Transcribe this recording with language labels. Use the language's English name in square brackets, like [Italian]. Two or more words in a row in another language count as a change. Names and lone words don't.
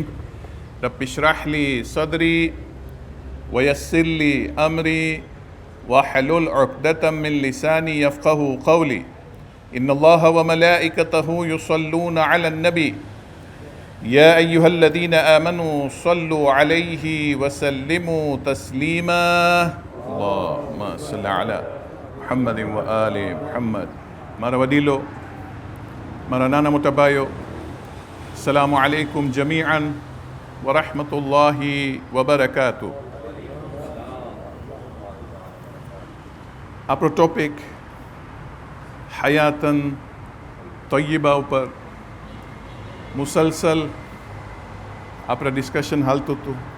[Arabic] رب اشرح لي صدري ويسر لي أمري واحلل عقدة من لساني يفقه قولي. إن الله وملائكته يصلون على النبي يا أيها الذين آمنوا صلوا عليه وسلموا تسليما. اللهم صل على محمد وآل محمد. [Gujarati] મારા વડીલો, મારા નાના મોટા ભાઈઓ, [Arabic] السلام عليكم جميعا ورحمة الله وبركاته. [Gujarati] આપણો ટોપિક [Arabic] حياة طيبة [Gujarati] ઉપર મુસલસલ આપણે ડિસ્કશન હાલતું હતું.